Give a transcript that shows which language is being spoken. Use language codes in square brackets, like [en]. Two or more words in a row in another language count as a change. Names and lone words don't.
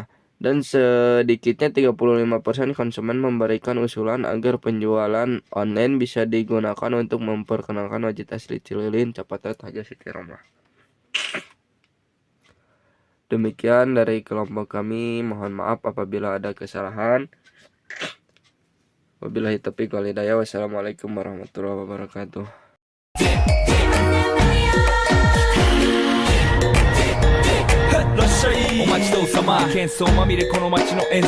[id] Dan sedikitnya 35% konsumen memberikan usulan agar penjualan online bisa digunakan untuk memperkenalkan wajit asli Cililin Capat Red Haja Siti Romlah. Demikian dari kelompok kami, mohon maaf apabila ada kesalahan. [ar] وبالله التوفيق والهداية. والسلام عليكم ورحمة الله وبركاته. [ja] お待ちどうさま喧騒まみれこの街の演